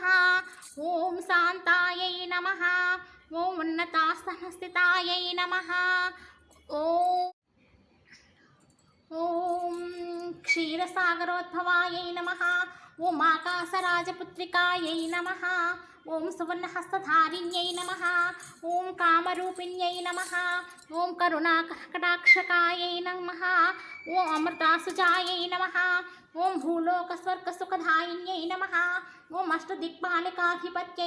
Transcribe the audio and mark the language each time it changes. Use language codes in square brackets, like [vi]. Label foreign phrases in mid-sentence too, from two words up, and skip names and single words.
[sa] ॐ शान्तायै नमः। ॐ उन्नतास्थानस्थितायै नमः। ॐ क्षीरसागरोद्भवायै नमः। ॐ आकाशराजपुत्रिकायै नमः। ఓం సువర్ణహస్తధారిణ్యై నమః ఓం కామరూపిణ్యై నమః ఓం కరుణాకటాక్షకాయై నమః ఓం అమృతాసుజాయై నమః ఓం భూలోకస్వర్గసుఖదాయిన్యై నమః ఓం అష్టదిక్పాలకాధిపత్యై